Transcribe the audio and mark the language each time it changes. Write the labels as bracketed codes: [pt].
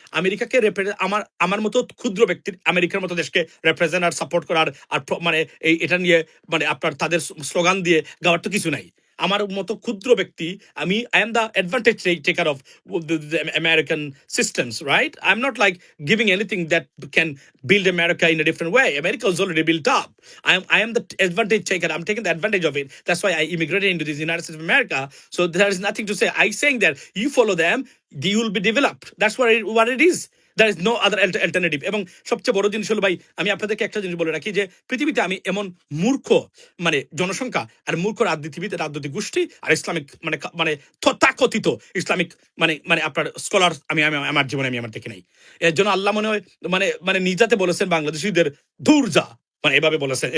[bn] আমেরিকাকে আমার আমার মতো ক্ষুদ্র ব্যক্তির আমেরিকার মতো দেশকে রিপ্রেজেন্ট আর সাপোর্ট করার আর মানে এটা নিয়ে মানে আপনার তাদের স্লোগান দিয়ে গাওয়ার তো কিছু নাই। আমার মতো ক্ষুদ্র ব্যক্তি আমি [en] I am the advantage taker of the American systems, right? I'm not like giving anything that can build America in a different way. America is already built up. I am the advantage taker. I'm taking the advantage of it. That's why I immigrated into the United States of America. So there is nothing to say. I saying that you follow them, you will be developed. That's what it is. There is no other alternative. [bn] এবং সবচেয়ে বড় জিনিস হলো ভাই, আমি আপনাদেরকে একটা জিনিস বলে রাখি যে পৃথিবীতে আমি এমন মূর্খ মানে জনসংখ্যা আর মূর্খ রাজনীতিবিদ, রাজনৈতিক গোষ্ঠী আর ইসলামিক মানে মানে তথাকথিত ইসলামিক মানে মানে আপনার স্কলার আমি আমার জীবনে আমি দেখি নাই। এর জন্য আল্লাহ মনে হয় মানে মানে নিজাতে বলেছেন বাংলাদেশিদের দূর যা, মানে এভাবে বলেছেন।